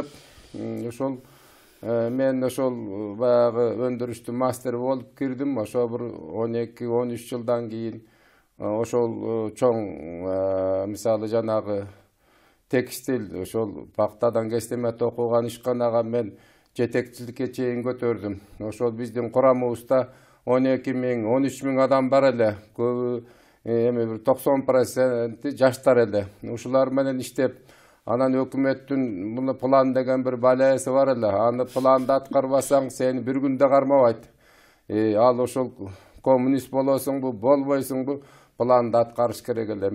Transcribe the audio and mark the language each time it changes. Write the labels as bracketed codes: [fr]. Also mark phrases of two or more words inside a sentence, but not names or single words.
[ky] Ошол мен ошол баягы өндүрүштүн мастери болуп кирдим. Ошо бир 12-13 жылдан кийин ошол чоң мисалы жанагы текстиль, ошол Пактадан Кестемет окуган ишканага мен жетекчиликке чейин көтөрдүм. Ошол биздин курамыбызда [uz] 12 ming, 13 ming adam [ky] бар эле. Көбү эми бир 90% жаштар эле. Ушулар менен иштеп, анан өкмөттүн муну план деген бир балаясы бар эле. Аны планды аткарбасаң, сени бир күндө кармабайт. Ал ошол коммунист болосуңбу, болбойсуңбу, планды аткарыш керек эле.